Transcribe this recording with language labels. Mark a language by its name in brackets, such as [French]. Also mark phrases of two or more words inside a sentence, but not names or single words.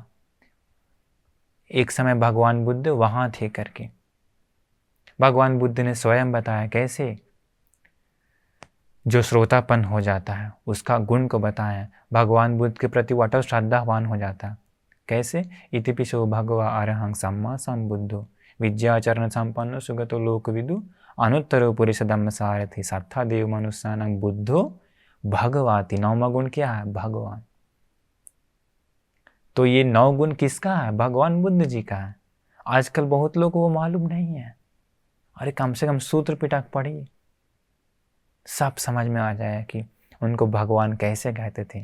[Hindi] एक समय भगवान बुद्ध वहां थे करके भगवान बुद्ध ने स्वयं बताया कैसे जो श्रोतापन हो जाता है उसका गुण को बताया। भगवान बुद्ध के प्रति वो अटल श्रद्धावान हो जाता है। कैसे, [Pali] इतिपिशो भगवा अरहं सम्मा संबुद्धो विद्याचरण संपन्न सुगतो लोकविदु अनुत्तरो पुरुष धम्म सारथि सत्था देव मनुष्यानं बुद्धो भगवाति। [Hindi] नौवा गुण क्या है, भगवान। तो ये 9 गुण किसका है, भगवान बुद्ध जी का है। आजकल बहुत लोगों को वो मालूम नहीं है। अरे कम से कम सूत्र पिटक पढ़िए, सब समझ में आ जाए कि उनको भगवान कैसे कहते थे।